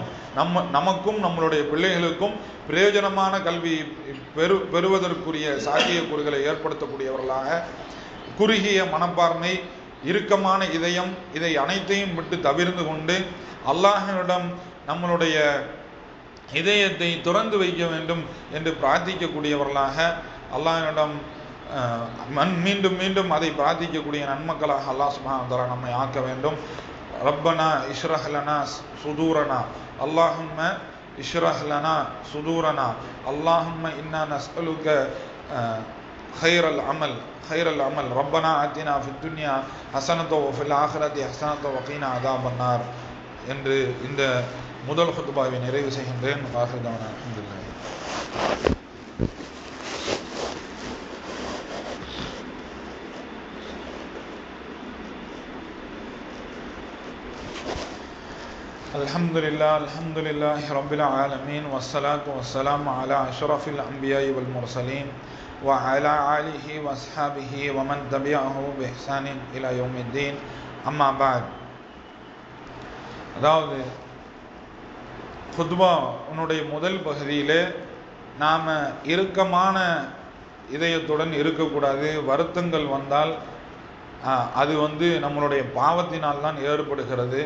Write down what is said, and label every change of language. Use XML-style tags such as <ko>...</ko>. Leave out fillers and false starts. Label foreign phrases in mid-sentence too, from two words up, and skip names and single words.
<ta>நமக்கும் நம்மளுடைய பிள்ளைகளுக்கும் பிரயோஜனமான கல்வி பெறுவதற்குரிய சாத்தியக்கூறுகளை ஏற்படுத்தக்கூடியவர்களாக, குறுகிய மனப்பான்மை, இறுக்கமான இதயம், இதை அனைத்தையும் விட்டு தவிர்ந்து கொண்டு அல்லாஹ்விடம் நம்மளுடைய இதயத்தை துறந்து வைக்க வேண்டும் என்று பிரார்த்திக்கக்கூடியவர்களாக, அல்லாஹ்விடம் மீண்டும் மீண்டும் அதை பிரார்த்திக்கக்கூடிய நன்மக்களாக அல்லாஹ்</ta> <ar>سبحانه وتعالى</ar> <ta>நம்மை ஆக்க வேண்டும்.</ta> <ar>ربنا اشرح لنا صدورنا اللهم اشرح لنا صدورنا اللهم إنا نسألك خير العمل ربنا آتنا في الدنيا حسنة وفي الآخرة حسنة وقنا عذاب النار</ar> <ta>என்று இந்த முதல் ஹுத்பாவை நிறைவு செய்கின்றேன்.</ta> <ar>آخر دعوانا الحمد لله. الحمد لله رب العالمين والصلاة والسلام على أشرف الأنبياء والمرسلين وعلى آله وأصحابه ومن تبعه بإحسان إلى يوم الدين. أما بعد.</ar> <ta>அதாவது குத்பா உன்னுடைய முதல் பகுதியிலே நாம் இறுக்கமான இதயத்துடன் இருக்கக்கூடாது. வருத்தங்கள் வந்தால் அது நம்மளுடைய பாவத்தினால் தான் ஏற்படுகிறது.</ta>